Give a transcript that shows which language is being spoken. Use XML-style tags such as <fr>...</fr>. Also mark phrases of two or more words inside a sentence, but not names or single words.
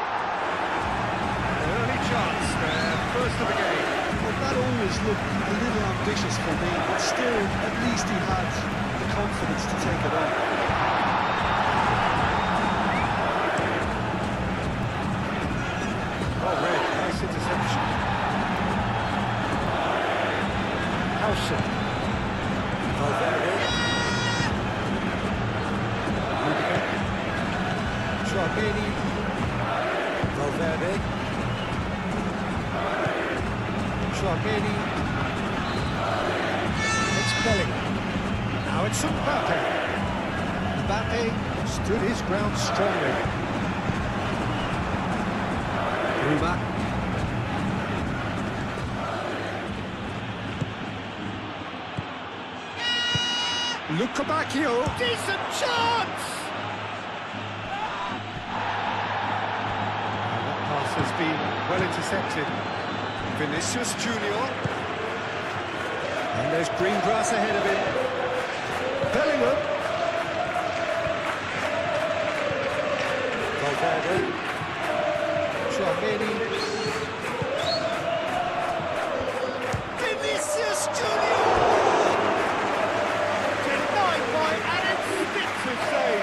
<en>Chance there, first of the game. Well, that always looked a little ambitious for me, but still, at least he had the confidence to take it on. Oh, Red, nice interception. Howson. Valverde. Rudiger. Chouameni. Valverde. Chouameni. It's Bellingham. Now it's Mbappe. Mbappe stood his ground strongly. Ruma. Lukabakio. Decent chance! That pass has been well intercepted. Vinicius Junior. And there's green grass ahead of him. Bellingham. Valverde. Chouameni. Vinicius Junior. Denied by Alex Spitz to save.</en>